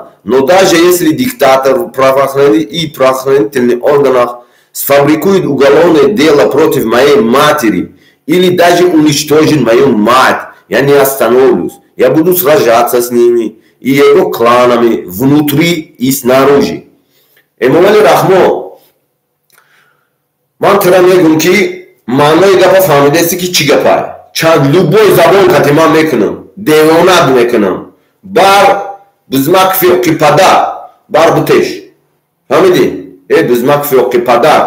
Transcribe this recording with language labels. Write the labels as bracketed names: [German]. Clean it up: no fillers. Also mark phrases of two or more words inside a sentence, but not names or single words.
[Russian] Но даже если диктатор в правоохранительных органах сфабрикует уголовное дело против моей матери или даже уничтожит мою мать, я не остановлюсь. Я буду сражаться с ними и его кланами внутри и снаружи. [Tajik] Эмомали Рахмон, ман тра мегум ки маънои гапа фаҳмидасти ки чӣ гапа чанд любой забон кати ман мекунам девонат мекунам бар бузмак фиёқи падар бар бутеш фаҳмидӣ бузмак фиёқи падар